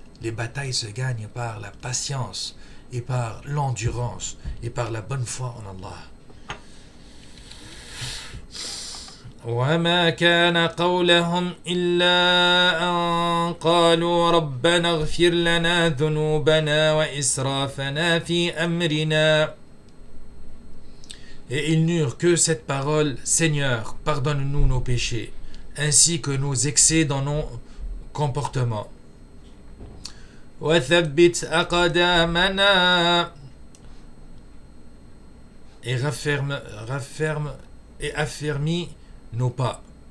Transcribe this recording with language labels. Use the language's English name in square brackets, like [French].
[French] Les batailles se gagnent par la patience et par l'endurance et par la bonne foi en Allah. [Arabic] وما كان قولهم إلا أن قالوا ربنا اغفر لنا ذنوبنا وإسرافنا في أمرنا. [French] Et ils n'eurent que cette parole: Seigneur, pardonne-nous nos péchés, ainsi que nos excès dans nos comportements. [Arabic] وثبت أقدامنا, [French] et rafferme et affermis nos pas.